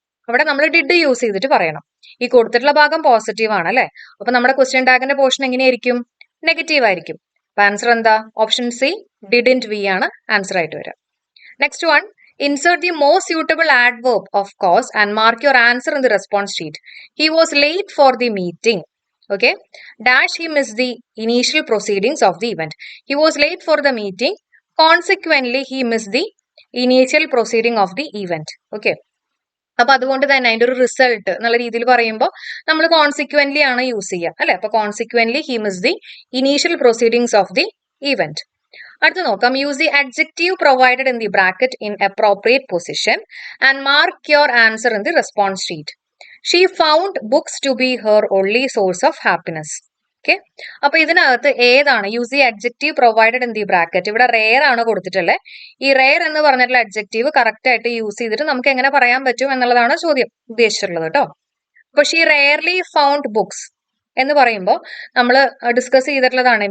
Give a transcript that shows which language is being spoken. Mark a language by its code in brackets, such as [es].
[ml] അവിടെ നമ്മൾ did use ചെയ്തിട്ട് പറയണം. ഈ കൊടുത്തിട്ടുള്ള ഭാഗം പോസിറ്റീവ് ആണ് അല്ലെ. അപ്പൊ നമ്മുടെ ക്വസ്റ്റ്യൻ ടാഗിന്റെ പോർഷൻ എങ്ങനെയായിരിക്കും? നെഗറ്റീവ് ആയിരിക്കും. അപ്പൊ ആൻസർ എന്താ? ഓപ്ഷൻ സി ഡിഡന്റ് വി ആണ് ആൻസർ ആയിട്ട് വരിക. [en] Next one, insert the most suitable adverb of course and mark your answer in the response sheet. He was late for the meeting. Okay, dash he missed the initial proceedings of the event. He was late for the meeting. Consequently, he missed the initial proceeding of the event. Okay. [ml] അപ്പൊ അതുകൊണ്ട് തന്നെ അതിന്റെ ഒരു result എന്നുള്ള രീതിയിൽ പറയുമ്പോൾ നമ്മൾ consequently ആണ് യൂസ് ചെയ്യുക അല്ലെ. [en] അപ്പൊ consequently he miss the initial proceedings of the event. [ml] അടുത്ത് നോക്കാം. [en] Use the adjective provided in the bracket in appropriate position and mark your answer in the response sheet. She found books to be her only source of happiness. [ml] Okay അപ്പൊ ഇതിനകത്ത് ഏതാണ്? [en] Use the adjective provided in the bracket. [ml] ഇവിടെ rare ആണ് കൊടുത്തിട്ടുള്ളത്. ഈ rare എന്ന് പറഞ്ഞിട്ടുള്ള adjective correct ആയിട്ട് യൂസ് ചെയ്തിട്ട് നമുക്ക് എങ്ങനെ പറയാൻ പറ്റും എന്നുള്ളതാണ് ചോദ്യം ഉദ്ദേശിച്ചിട്ടുള്ളത് കേട്ടോ. അപ്പൊ [en] she rarely found books [ml] എന്ന് പറയുമ്പോൾ നമ്മൾ ഡിസ്കസ് ചെയ്തിട്ടുള്ളതാണ്.